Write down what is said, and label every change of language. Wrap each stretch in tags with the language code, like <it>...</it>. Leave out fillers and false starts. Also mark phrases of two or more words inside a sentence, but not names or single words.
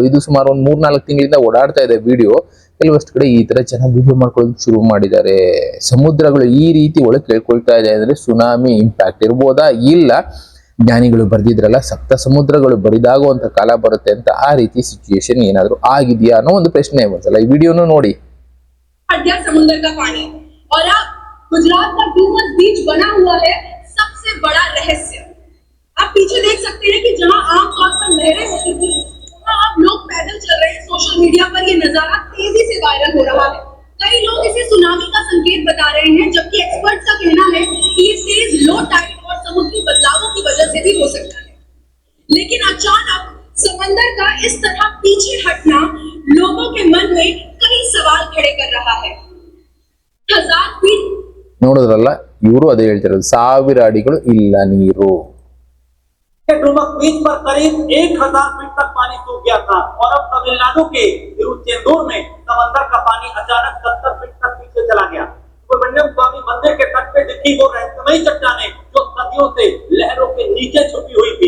<kn>ಇದು ಸುಮಾರು ಒಂದು 3-4 ತಿಂಗಳಿಂದ ಓಡಾಡ್ತಾ ಇದೆ ವಿಡಿಯೋ. ಕೆಲವಷ್ಟು ಕಡೆ ಈ ತರ ಜನ ವಿಡಿಯೋ ಮಾಡ್ಕೊಳ್ಳೋದಕ್ಕೆ ಶುರು ಮಾಡಿದ್ದಾರೆ. ಸಮುದ್ರಗಳು ಈ ರೀತಿ ಒಳಗೆ ಕೇಳ್ಕೊಳ್ತಾ ಇದೆ ಅಂದ್ರೆ</kn> <en>tsunami impact</en> <kn>ಇರ್ಬೋದಾ? ಇಲ್ಲ, ಜ್ಞಾನಿಗಳು ಬರ್ದಿದ್ರಲ್ಲ, ಸಪ್ತ ಸಮುದ್ರಗಳು ಬರಿದಾಗುವಂತ ಕಾಲ ಬರುತ್ತೆ ಅಂತ. ಆ ರೀತಿ ಸಿಚುಯೇಷನ್ ಏನಾದ್ರು ಆಗಿದೆಯಾ ಅನ್ನೋ ಒಂದು ಪ್ರಶ್ನೆ. ಒಂದ್ಸಲ ಈ ವಿಡಿಯೋನು ನೋಡಿ.</kn> <hi>समुद्र का पानी और अब गुजरात का डूमस बीच बना हुआ है सबसे बड़ा रहस्य। आप पीछे देख सकते हैं कि जहां आमतौर पर लहरें होती थी, वहां अब लोग पैदल चल रहे हैं।</hi> <en>social media</en> <hi>पर ये नजारा तेजी से वायरल हो रहा है। कई लोग इसे सुनामी का संकेत बता रहे हैं, जबकि एक्सपर्ट्स का कहना है कि ये तेज</hi> <en>low tide</en> <hi>और समुद्री बदलावों की वजह से भी हो सकता है। लेकिन अचानक समंदर का इस तरह पीछे हटना लोगों के मन में कई सवाल खड़े कर रहा है। 1000 फीट</hi> <kn>ನೋಡಿದ್ರಲ್ಲ, ಇವರು ಅದೇ ಹೇಳ್ತಿರೋದು, 1000 ಅಡಿಗಳು ಇಲ್ಲ ನೀರು.</kn> <hi>डुमक बीच पर करीब 1000 फीट तक पानी सूख गया था और अब तमिलनाडु के तिरुचेंदूर में समंदर का पानी अचानक 70 फीट तक पीछे चला गया। सुब्रमण्यम स्वामी मंदिर के तट पे दिखी वो रहस्यमयी चट्टानें जो सदियों से लहरों के नीचे छुपी हुई थी।</hi>